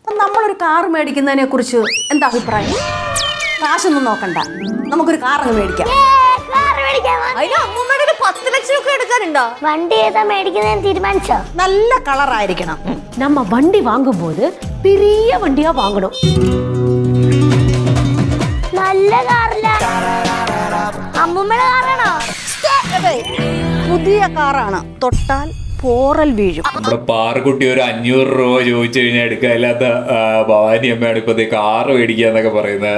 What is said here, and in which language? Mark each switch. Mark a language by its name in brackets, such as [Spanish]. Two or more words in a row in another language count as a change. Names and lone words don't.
[Malayalam] നമ്മളൊരു കാർ മേടിക്കുന്നതിനെ കുറിച്ച് എന്താ അഭിപ്രായം? കാശൊന്നും നോക്കണ്ട, നമുക്കൊരു കാർ അങ്ങ് മേടിക്കാം. അതിന് അമ്മൂമ്മയുടെ ഒരു 10 ലക്ഷം ഒക്കെ എടുക്കാനുണ്ടോ? വണ്ടി ഏതാ മേടിക്കുന്നതിന് തീരുമാനിച്ചോ? നല്ല കളറായിരിക്കണം. [Tamil] நம்ம வண்டி வாங்கும்போது பெரிய வண்டியா வாங்கணும். [Malayalam] നല്ല കാറില്ല. അമ്മൂമ്മയുടെ കാറാണോ? പുതിയ കാറാണ്, തൊട്ടാൽ പോറൽ വീഴും. നമ്മുടെ പാറക്കുട്ടി ഒരു 500 രൂപ ചോദിച്ചു കഴിഞ്ഞാൽ എടുക്കാനില്ലാത്ത ഭവാനി അമ്മയാണ് ഇപ്പൊ കാറ് മേടിക്കുക എന്നൊക്കെ പറയുന്നത്.